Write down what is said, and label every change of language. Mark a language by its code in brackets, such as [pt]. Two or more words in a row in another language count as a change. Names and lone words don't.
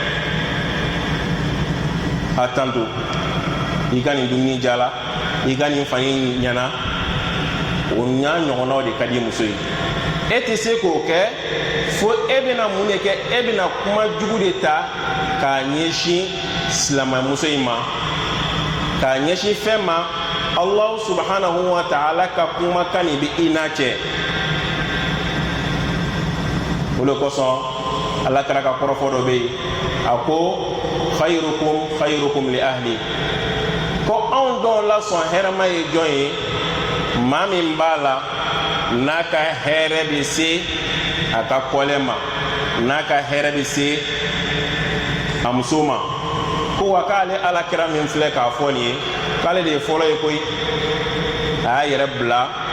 [bm] a tanto i ka nin dumuni jala i ka nin fani ɲana o n'a ɲɔgɔnnaw de ka di muso ye e tɛ se k'o kɛ fo e bɛna mun de kɛ e bɛna kuma jugu de ta k'a ɲɛsin silamɛmuso in ma k'a ɲɛsin fɛn ma [ar] الله سبحانه وتعالى [bm] ka kumakan de bɛ i n'a cɛ o de kosɔn alakira ka kɔrɔfɔ dɔ bɛ yen a ko [ar] خيركم لأهلي [bm] ko anw dɔw la sɔn hɛrɛma ye jɔn ye maa min b'a la n'a ka hɛrɛ bɛ se a ka kɔlɛ ma n'a ka hɛrɛ bɛ se a muso ma ko wa k'ale alakira min filɛ k'a fɔ nin ye k'ale de ye fɔlɔ ye koyi a y'a yɛrɛ bila